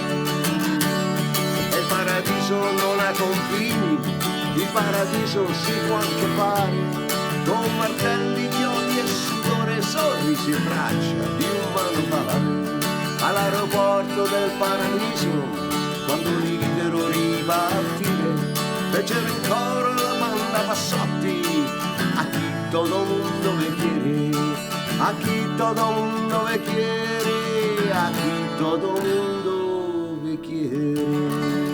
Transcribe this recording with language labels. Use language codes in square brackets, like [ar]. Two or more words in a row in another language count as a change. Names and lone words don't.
[it] E il paradiso non ha confini, il paradiso si può anche fare, con martelli, chiodi e sudore, sorrisi e braccia di un manovale. All'aeroporto del paradiso, quando li videro ripartire, fecero in coro la banda Bassotti, [es] aquí todo mundo me quiere, aquí todo mundo me quiere, aquí todo mundo me quiere.